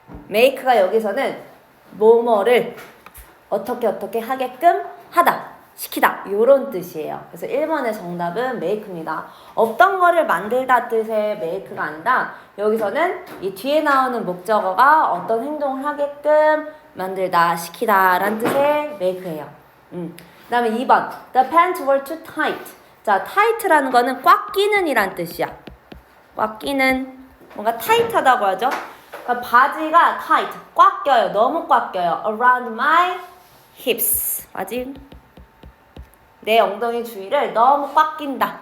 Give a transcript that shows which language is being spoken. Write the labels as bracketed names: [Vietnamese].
[Korean] make가 여기서는 뭐뭐를 어떻게 하게끔 하다, 시키다 이런 뜻이에요. 그래서 1번의 정답은 make입니다. 없던 거를 만들다 뜻의 make가 아니라 여기서는 이 뒤에 나오는 목적어가 어떤 행동을 하게끔 만들다, 시키다 라는 뜻의 make예요. 그 다음에 2번 [English] The pants were too tight. [Korean] 자, tight라는 거는 꽉 끼는 이란 뜻이야. 꽉 끼는, 뭔가 타이트하다고 하죠. 그러니까 바지가 tight, 꽉 껴요. 너무 꽉 껴요. [English] Around my hips. [Korean] 바지 내 엉덩이 주위를 너무 꽉 낀다.